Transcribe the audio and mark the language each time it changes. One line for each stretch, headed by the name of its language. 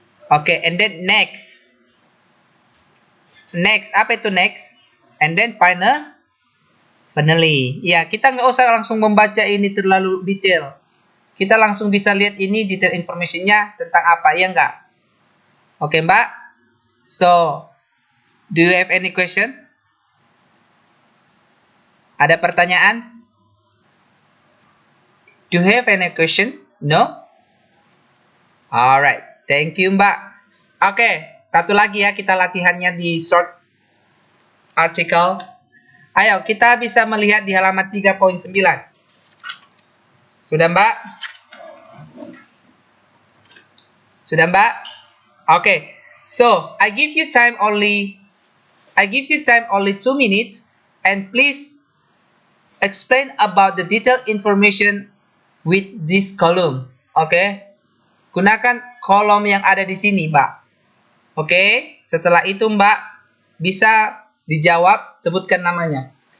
English: Oke, and then next. Next,
Indonesian: apa itu
English: next? And then finally.
Indonesian: Ya, kita nggak usah langsung membaca ini terlalu detail. Kita langsung bisa lihat ini detail information-nya tentang apa, ya nggak? Oke Mbak?
English: So, do you have any question?
Indonesian: Ada pertanyaan?
English: Do you have any question? No? Alright, thank you Mbak.
Indonesian: Oke, satu lagi ya kita latihannya di short article. Ayo, kita bisa melihat di halaman 3.9. Sudah Mbak? Sudah Mbak?
English: Oke, so I give you time only 2 minutes and please explain about the detailed information with this column. Oke?
Indonesian: Gunakan kolom yang ada di sini, Mbak. Oke? Setelah itu, Mbak, bisa dijawab, sebutkan namanya.